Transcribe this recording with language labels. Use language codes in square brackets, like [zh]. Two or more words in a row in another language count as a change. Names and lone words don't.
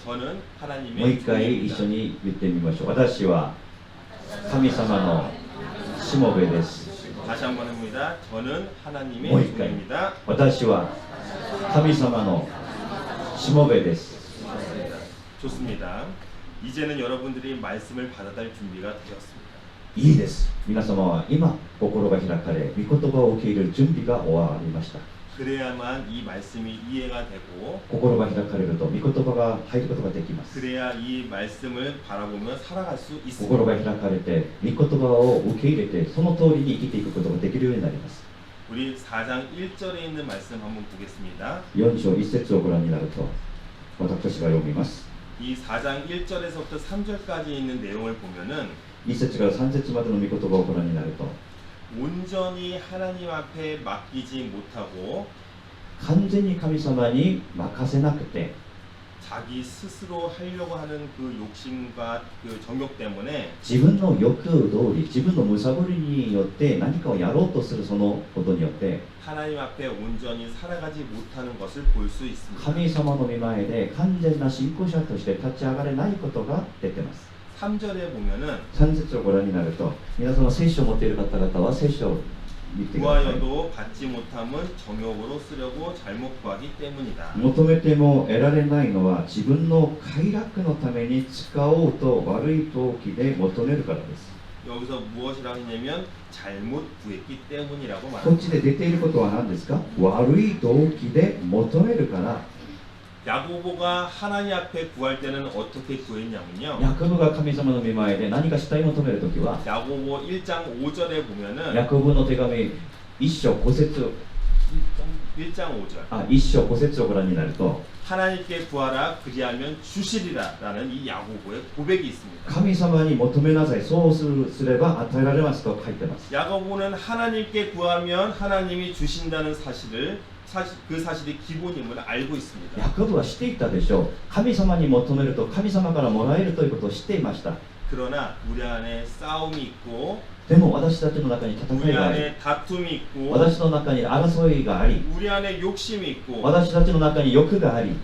[ko] 저는 [ja] もう [ko] 하나님의 [ja] 一回一 [ko] 종입니다. [ja] 緒に言ってみましょう。私は神様のしもべです。 [ko] 다시 한번 해봅니다. 저는 하나님의 뭐 일까요? 종입니다. [ja] 私は神様のしもべです。 [ko] 좋습니다. 이제는 여러분들이 말씀을 받아들일 준비가 되었습니다. [ja] いいです。皆様は今心が開かれ、御言葉を受け入れる準備が終わりました。 [ko] 그래야만 이 말씀이 이해가 되고 [ja] 心が開かれると御言葉が入ることができます。 [ko] 그래야 이 말씀을 바라보며 살아갈 수 [ja] 心が [ko] 있습니다. [ja] 開かれて御言葉を受け入れてその通りに生きていくことができるようになります。 [ko] 우리 4장 1절에 있는 말씀 한번 보겠습니다. [ja] 4 章1節をご覧になると私が読みます。 [ko] 이 4장 1절에서부터 3절까지 있는 내용을 보면은 [ja] 1 節から3節までの御言葉をご覧になると [ko] 온전히 하나님 앞에 맡기지 못하고 [ja] 完全に神様に任せなくて [ko] 자기 스스로 하려고 하는 그 욕심과 그 정욕 때문에 [ja] 自分の欲通り自分のむさぼりによって何かをやろうとするそのことによって [ko] 하나님 앞에 온전히 살아가지 못하는 것을 볼 수 있습니다. [ja] 神様の御前で完全な信仰者として立ち上がれないことが出てます。 [ko] 3절에 보면은 [ja] 3 節をご覧になると皆様聖書を持っている方々は聖書を見てください。 [ko] 구하여도 받지 못함은 정욕으로 쓰려고 잘못 구하기 때문이다. [ja] 求めても得られないのは自分の快楽のために使おうと悪い動機で求めるからです。 [ko] 여기서 무엇이라고 했냐면 잘못 구했기 때문이라고 [ja] こっ [ko] 말합니다. [ja] ちで出ていることは何ですか？悪い動機で求めるから。 [ko] 야고보가 하나님 앞에 구할 때는 어떻게 구했냐면요. [ja] ヤコブが神様の御前で何かしたい求めるときは [ko] 야고보 1장 5절에 보면은 [ja] ヤコブの手紙1章5節 [ko] 1장 5절 [ja] 1 章5節をご覧になると [ko] 하나님께 구하라 그리하면 주시리라 라는 이 야고보의 고백이 있습니다. [ja] 神様に求めなさいそうすれば与えられますと書いてます。 [ko] 야고보는 하나님께 구하면 하나님이 주신다는 그 사실이 기본임을 알고 있습니다. [ja] ヤコブは知っていたでしょう。神様に求めると神様からもらえるということを知っていました。 [ko] 그러나 우리 안에 싸움이 있고 [ja] でも私たちの中に戦 [ko] 우리 [ja] いがあり [ko] 안에 다툼이 있고 [ja] 私の中に争いがあり [ko] 우리 안에 욕심이 있고 [ja] 私たちの中に欲があり